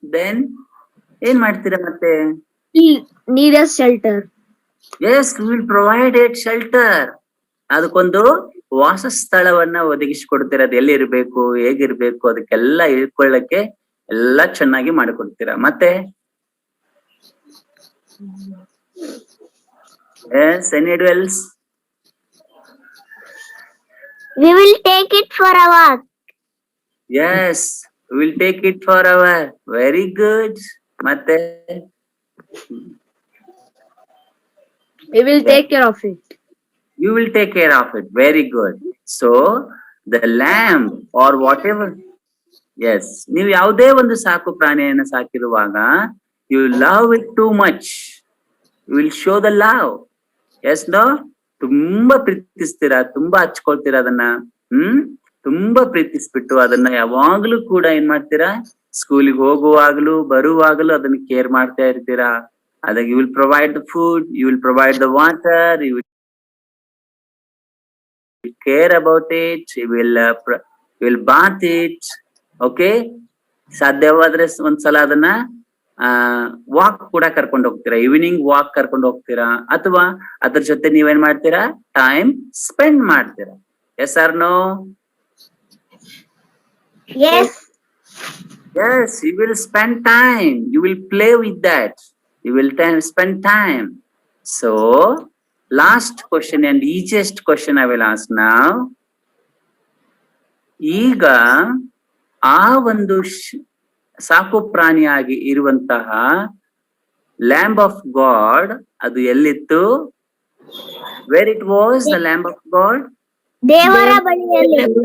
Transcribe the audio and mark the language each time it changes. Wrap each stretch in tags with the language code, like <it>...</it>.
<kn>Then ಏನ್ ಮಾಡ್ತೀರಾ ಮತ್ತೆ?</kn> <en>Need a shelter. Yes, we will provide it shelter.</en> <kn>ಅದಕ್ಕೊಂದು ವಾಸಸ್ಥಳವನ್ನ ಒದಗಿಸಿಕೊಡ್ತೀರಾ. ಅದು ಎಲ್ಲಿ ಇರ್ಬೇಕು, ಹೇಗಿರ್ಬೇಕು, ಅದಕ್ಕೆಲ್ಲ ಇಳ್ಕೊಳ್ಳಕ್ಕೆ ಎಲ್ಲ ಚೆನ್ನಾಗಿ ಮಾಡಿಕೊಡ್ತೀರಾ.</kn> <en>ಮತ್ತೆ yes, anyone else? We will take it for a walk. Yes, we will take it for our. Very good. ಮತ್ತೆ We will take care of it. you will take care of it. Very good. So the lamb or whatever.</en> <kn>Yes, ನೀವು ಯಾವುದೇ ಒಂದು ಸಾಕು ಪ್ರಾಣಿಯನ್ನು ಸಾಕಿರುವಾಗ</kn> <en>you love it too much. You will show the love. Yes, no?</en> <kn>ತುಂಬಾ ಪ್ರೀತಿಸ್ತೀರಾ, ತುಂಬಾ ಹಚ್ಕೊಳ್ತೀರಾ ಅದನ್ನ. ತುಂಬಾ ಪ್ರೀತಿಸ್ಬಿಟ್ಟು ಅದನ್ನ ಯಾವಾಗ್ಲೂ ಕೂಡ ಏನ್ ಮಾಡ್ತೀರಾ? ಸ್ಕೂಲಿಗೆ ಹೋಗುವಾಗ್ಲೂ ಬರುವಾಗಲೂ ಅದನ್ನ ಕೇರ್ ಮಾಡ್ತಾ ಇರ್ತೀರಾ.</kn> <en>ಅದಕ್ಕೆ you will provide the food, you will provide the water, you will care about it, you will bath it. Okay.</en> <kn>ಸಾಧ್ಯವಾದ್ರೆ ಒಂದ್ಸಲ ಅದನ್ನ ವಾಕ್ ಕೂಡ ಕರ್ಕೊಂಡು ಹೋಗ್ತೀರಾ. ಈವ್ನಿಂಗ್ ವಾಕ್ ಕರ್ಕೊಂಡು ಹೋಗ್ತೀರಾ ಅಥವಾ ಅದ್ರ ಜೊತೆ ನೀವೇನ್ ಮಾಡ್ತೀರಾ? ಟೈಮ್ ಸ್ಪೆಂಡ್ ಮಾಡ್ತೀರಾ.</kn> <en>Yes or no? Yes. Yes, you will spend time. You will play with that. You will spend time. So, last question and easiest question I will ask now.</en> <kn>ಈಗ ಆ ಒಂದು ಸಾಕು ಪ್ರಾಣಿಯಾಗಿ ಇರುವಂತಹ ಲ್ಯಾಂಬ್ ಆಫ್ ಗಾಡ್ ಅದು ಎಲ್ಲಿತ್ತು?</kn> <en>Where it was the lamb of God?</en> <kn>ದೇವರ ಬಳಿಯಲ್ಲಿ</kn>